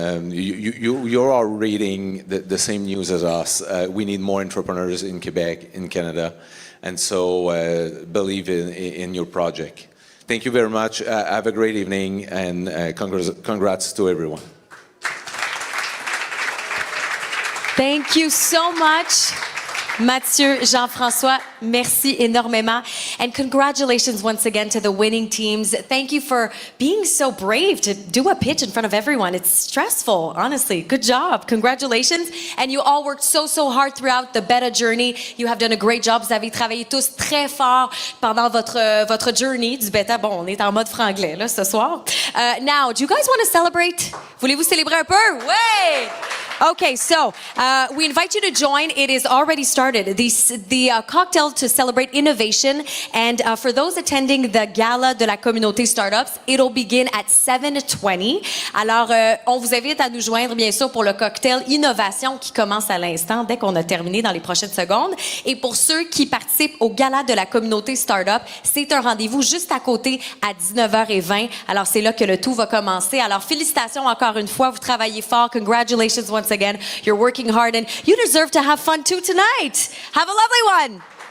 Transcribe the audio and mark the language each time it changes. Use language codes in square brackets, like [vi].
[en] You are reading the same news as us. We need more entrepreneurs in Quebec, in Canada. And so believe in your project. Thank you very much. Have a great evening and congrats to everyone. Thank you so much. [fr] Mathieu, Jean-François, merci énormément. [en] And congratulations once again to the winning teams. Thank you for being so brave to do a pitch in front of everyone. It's stressful, honestly. Good job. Congratulations. And you all worked so hard throughout the beta journey. You have done a great job. [fr] Vous avez travaillé tous très fort pendant votre journey du beta. Bon, on est en mode franglais là, ce soir. [en] Now, do you guys want to celebrate? [fr] Voulez-vous célébrer un peu? Ouais! [en] Okay, so we invite you to join. It is already started. The cocktail to celebrate innovation. And for those attending the gala de la communauté startups, it'll begin at 7:20. [fr] Alors, on vous invite à nous joindre, bien sûr, pour le cocktail innovation qui commence à l'instant, dès qu'on a terminé dans les prochaines secondes. Et pour ceux qui participent au gala de la communauté startup, c'est un rendez-vous juste à côté à 19h20. Alors, c'est là que le tout va commencer. Alors, félicitations encore une fois. Vous travaillez fort. [en] Congratulations once again. You're working hard and you deserve to have fun too tonight. Have a lovely one.